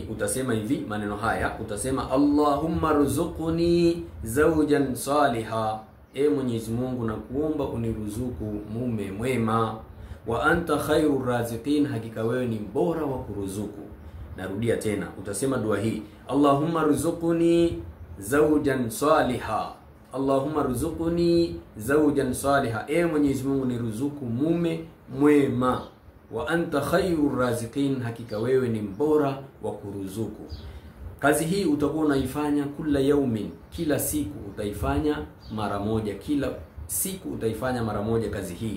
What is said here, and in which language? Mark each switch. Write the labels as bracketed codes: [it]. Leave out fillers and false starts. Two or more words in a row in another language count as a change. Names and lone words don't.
[sw] Utasema hivi maneno haya, utasema [ar] اللهم ارزقني زوجا صالحا, [sw] e Mwenyezi Mungu na kuomba uniruzuku mume mwema, [ar] وأنت خير الرازقين, [sw] hakika wewe ni bora wa kuruzuku. Narudia tena, utasema dua hii, [ar] اللهم ارزقني زوجا صالحا، اللهم ارزقني زوجا صالحا, [sw] e Mwenyezi Mungu niruzuku mume mwema, [ar] وأنت خير الرازقين, [sw] hakika wewe ni mbora wa kuruzuku. Kazi hii utakuwa unaifanya kila yaumin, kila siku utaifanya mara moja, kila siku utaifanya mara moja kazi hii.